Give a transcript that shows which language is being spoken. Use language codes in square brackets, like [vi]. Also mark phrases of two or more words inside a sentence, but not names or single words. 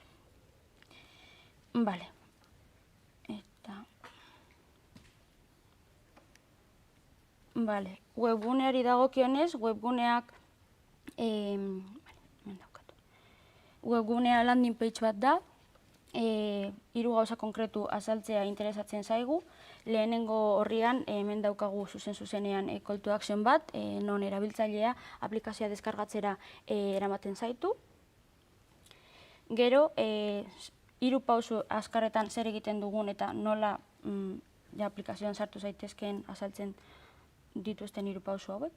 [eu] Webguneari dagokionez, webgunea [en] landing page [eu] bat da, 3 gauza konkretu azaltzea interesatzen zaigu. Lehenengo horrian, hemen daukagu zuzenean [en] call to action [eu] bat, non erabiltzailea aplikazioa deskargatzera eramaten zaitu. Gero, 3 pausu azkarretan zer egiten dugun eta nola aplikazioan sartu zaitezkeen azaltzen dituzten 3 pausu hauek.